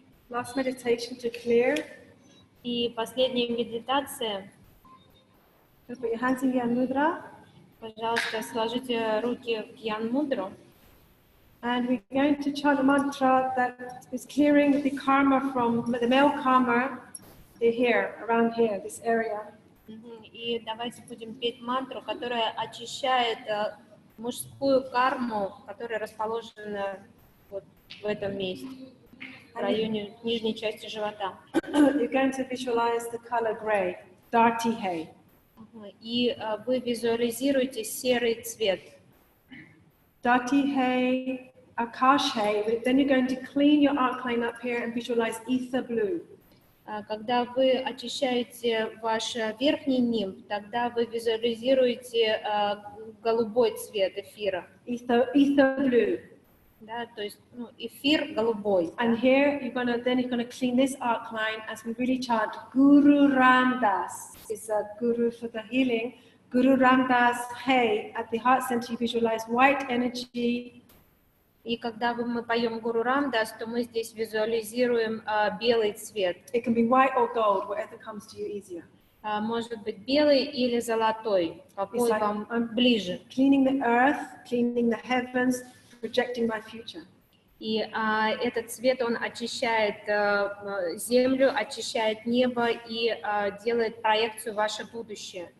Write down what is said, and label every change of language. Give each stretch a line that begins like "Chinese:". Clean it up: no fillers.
English: Last meditation to clear.
Russian: И последняя медитация.
English: Put your hands in Gyan Mudra.
Russian: Пожалуйста, сложите руки в Гьян Мудру.
English: And we're going to chant a mantra that is clearing the karma from the male karma here, around here, this area.
Russian: И давайте будем петь мантру, которая очищает мужскую карму, которая расположена вот в этом месте, в районе нижней части живота.
English: You're going to visualize the color gray, Dharti Hay.
Russian: И вы визуализируете серый цвет.
Punjabi: Dharti Hay, Akash Hay.
English: Then you're going to clean your arc line up here and visualize ether blue.
Russian: Когда вы очищаете ваш верхний нимб, тогда вы визуализируете голубой цвет эфира.
English: Ether blue.
Russian: Да, то есть эфир голубой.
English: And here you're gonna clean this arc line as we really chant Guru Ramdas is a guru for the healing. Guru Ramdas Hai, at the heart center you visualize white energy.
Russian: И когда мы поем Гуру Рамдас, то мы здесь визуализируем белый цвет.
English: It can be white or gold, whatever comes to you easier.
Russian: Может быть белый или золотой, какой
English: like
Russian: вам ближе.
English: Cleaning the earth, cleaning the heavens, projecting my future.
Russian: И этот цвет, он очищает землю, очищает небо и делает проекцию в ваше будущее.